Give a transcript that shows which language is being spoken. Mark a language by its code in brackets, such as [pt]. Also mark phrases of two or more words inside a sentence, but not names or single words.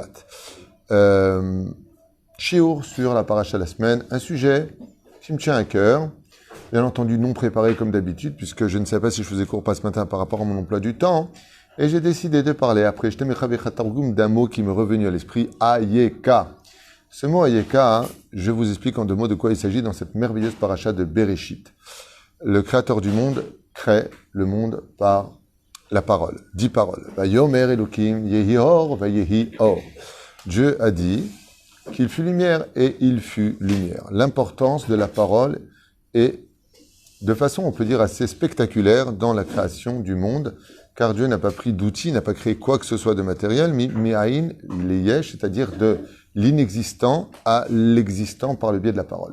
[fr] Shiur sur la paracha de la semaine, un sujet qui me tient à cœur, bien entendu non préparé comme d'habitude, puisque je ne savais pas si je faisais cours pas ce matin par rapport à mon emploi du temps, et j'ai décidé de parler après, d'un mot qui m'est revenu à l'esprit, Ayeka. Ce mot Ayeka, je vous explique en deux mots de quoi il s'agit dans cette merveilleuse paracha de Bereshit. Le créateur du monde crée le monde par la parole, 10 paroles. [he] ויאמר אלוהים יהי אור ויהי אור. [fr] Dieu a dit qu'il fut lumière et il fut lumière. L'importance de la parole est, de façon, on peut dire, assez spectaculaire dans la création du monde, car Dieu n'a pas pris d'outils, n'a pas créé quoi que ce soit de matériel, [he] מאין ליש, [fr] c'est-à-dire de l'inexistant à l'existant par le biais de la parole.